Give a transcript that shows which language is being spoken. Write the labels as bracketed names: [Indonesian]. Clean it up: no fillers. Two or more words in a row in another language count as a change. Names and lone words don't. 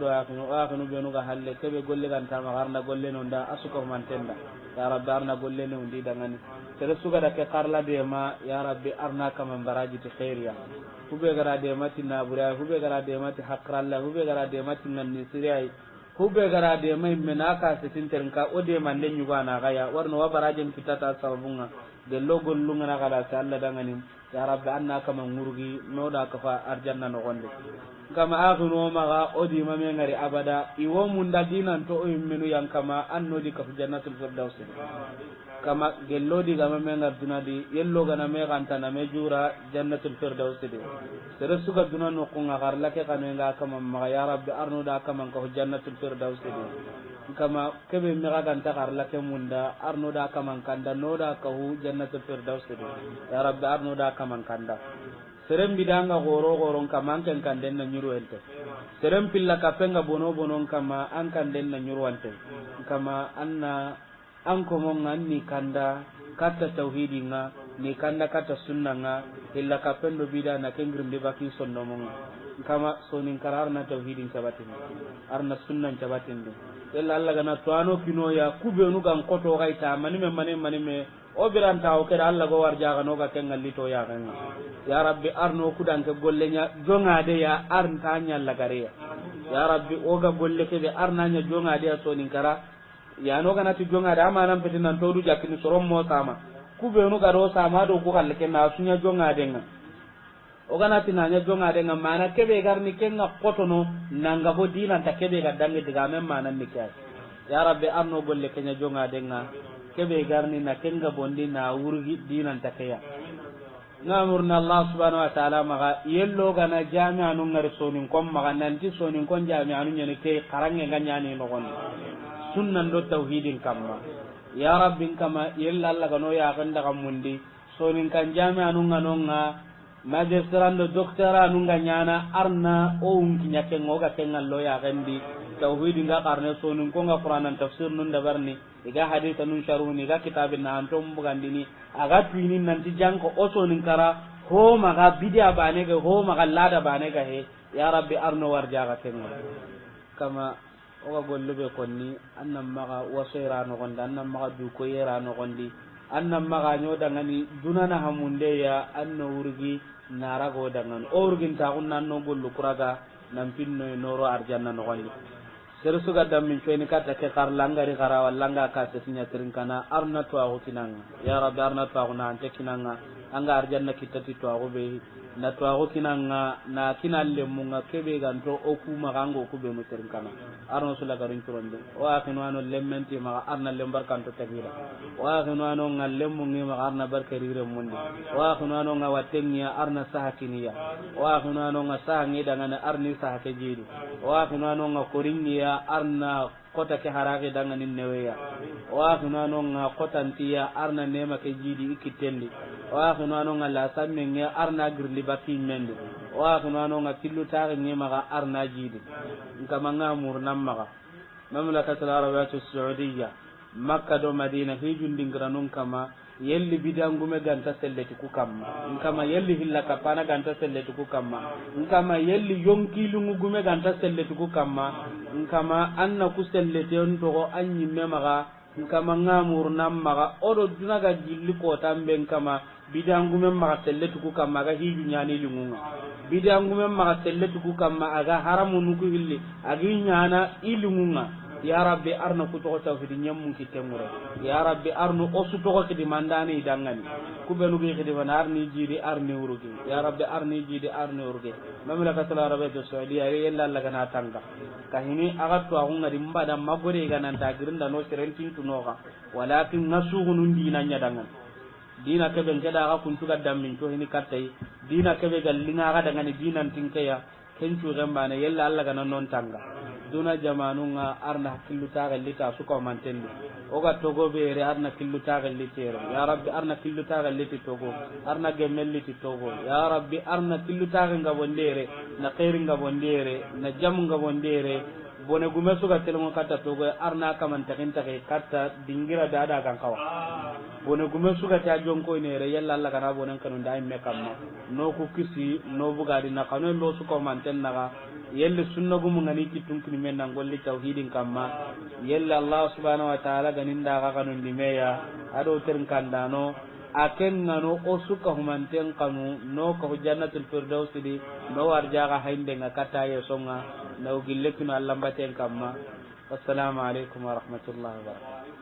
[Kanuri] akunu benu ga halle kebe golle kan tama garna golle no nda asuko mantenda [Arabic] يا ربي [Kanuri] arna golle no ndi dangani tere suga da ke karla de ma [Arabic] يا ربي [Kanuri] arna kama baraji ti khairiya hube gara de mati nabura hube gara de mati hakralla hube gara de mati nganni siriyai hube gara de mai menaka sitin ternka ode mande nyuga na gaya warno wa barajen kitata sabunga de logo lunga na kala ta Allah dangani [Arabic] يا ربي [Kanuri] anna kama ngurgi no da ka fa arjanna no gonde kama akhino maga odi mame ngari abada iwo munda dinan to o menu yang kama anno di ka [Arabic] جنة الفردوس [Kanuri] kama gellodi ga mame ngar dunadi yello ga na me ganta na me jura [Arabic] جنة الفردوس [Kanuri] de tere suga dunan no ko ngar lake kanenga kama maga [Arabic] يا ربي [Kanuri] arno da kama ka [Arabic] جنة الفردوس [Kanuri] de kama kebe mi ga ganta kar lake munda arno da kama kanda no da ka hu jannatul firdaus de [Arabic] يا ربي [Kanuri] arno da kama kanda serem bidanga goro kama kan kanden na nyuru ente serem pilla ka penga bono kama an kanden na nyuru ente kama anna an ko mon anni kanda kata tauhidinga ni kanda kata sunnanga illa ka pendo bidana kengrim de baki sonno mon kama sonin kararna tauhidin sabatin arna sunnan sabatin illa Allah gana tuano kino ya kubenu gan koto gaita manime o biranta o keda Allah go warja ga no ga kengalli to ya kan [Arabic] يا ربي [Kanuri] arno kudan ke gollenya jonga de ya arnta nya lagare [Arabic] يا ربي [Kanuri] o ga golle ke be arna nya jonga de so nin kara ya no ga nati jonga da ma nan petin nan to du jakini sorom mo sama kubenu ga do sama do ko kalle ken na sunya jonga de nga o ga nati na nya jonga de nga mana ke be garni ken na kotono nanga bo dina ta ke be ga dangi diga men manan nikya [Arabic] يا ربي [Kanuri] arno golle kenya jonga de nga kebe garni na kenga bondi na wurgi dinan takeya ngamurna [Arabic] الله سبحانه و تعالى [Kanuri] maga yello gana jami'a nun ngar sonin kom maga nanti sonin kon jami'a nun nyane ke karange ganyani no gon sunnan do tauhidin kamma [Arabic] يا ربنا [Kanuri] kama yella Allah gano ya ganda kamundi sonin kan jami'a nun nganonga magistran do doctora nun ganyana arna o unki nyake ngoga kengallo ya gandi tauhidin ga karne sonin ko nga qur'anan tafsir nun dabarni iga hadith nun sharuni ga kitabin na antum bugandini aga tuinin nanti janko osonin kara ho maga bidia bane ga ho maga lada bane ga he [Arabic] يا ربي [Kanuri] arno warja ga kenga kama o ga gollube konni annam maga wasaira no gonda annam maga du ko yera no gondi annam maga nyoda ngani dunana hamunde ya anno urgi narago dangan o urgin ta kunnan no gollu kuraga nan pinno noro arjanna no gondi sere suga dam min coyni kata ke kar langari gara wallanga ka se sinya tirin kana arna to ago kinanga [Arabic] يا ربي [Kanuri] arna to ago na ante kinanga anga arjanna kitati to ago be na to ago kinanga na kinalle munga kebe ganto o ku magango ku be mutirin kana arno sula garin turonde o akino ano lemmenti ma arna lembar kanto tagira o akino ano ngallem mungi ma arna barkarire mundi o akino ano ngawatennya arna sahakiniya o akino ano ngasangi dangana arni sahake jiri o akino ano ngakorinniya arna kota ke harage dangani neweya o akino ano ngakotantiya arna nema ke jidi ikitendi o akino ano ngala sammenya arna girli baki mende o akino ano ngakillu tare ngema ga arna jidi kama ngamur namma mamlakatul arabiyatus saudiya makka do madina hijun dingranun kama yelli bidangume ganta selleti ku kamma kama yelli hilla kapana ganta selleti ku kamma kama yelli yonkilungu gume ganta selleti ku kamma kama anna ku selleti on to anyi memaga kama ngamur namma odo dunaga jilli ko tamben kama bidangume maga selleti ku kamma ga hiju nyani lungunga bidangume ma selletu ku kamma aga haramu nuku hilli agi nyana ilmunga [Arabic] يا ربي [Kanuri] arna ku to tawhid nyammun kitemure [Arabic] يا ربي [Kanuri] arnu osu to ko kidi mandani dangani ku benu gi kidi banarni jidi arni urugi [Arabic] يا ربي [Kanuri] arni jidi arni urugi mamlaka tala arabiya saudiya yella Allah kana tanga kahini aga to agunga dimbada magore ga nan ta girinda no serentin tunoga walakin nasugunun dinanya dangan dina ke ben kada aga kuntu gadam min to hini kattai dina ke be gallinga aga dangani dinan tinkaya kencu gamba ne yella Allah kana non tanga duna jamanunga arna killu tagalita suka mantendi oga togo bere arna killu tagalita [Arabic] يا ربي [Kanuri] arna killu tagalita togo arna gemelliti togo ya rabbi arna killu taganga bondere na khairinga bondere na jamunga bondere bone gume suka telmo kata togo arna kaman takinta ke kata dingira dada kan kawa bone gume suka ta jonko ne re yalla Allah kana bonen kanu dai me kamma no ku kisi no bugadi na kanu lo suka manten naga yelle sunna gumu ngani kitun kini men nan golli tauhidin kamma yelle [Arabic] الله سبحانه و تعالى [Kanuri] ganin da ga kanun dimeya ado terin kandano aken ngano o suka humanten kanu no ko [Arabic] جنة الفردوس [Kanuri] di no warja ga hainde ngakata ye songa no gille kinu Allah baten kamma [Arabic] السلام عليكم و رحمة الله و بركاته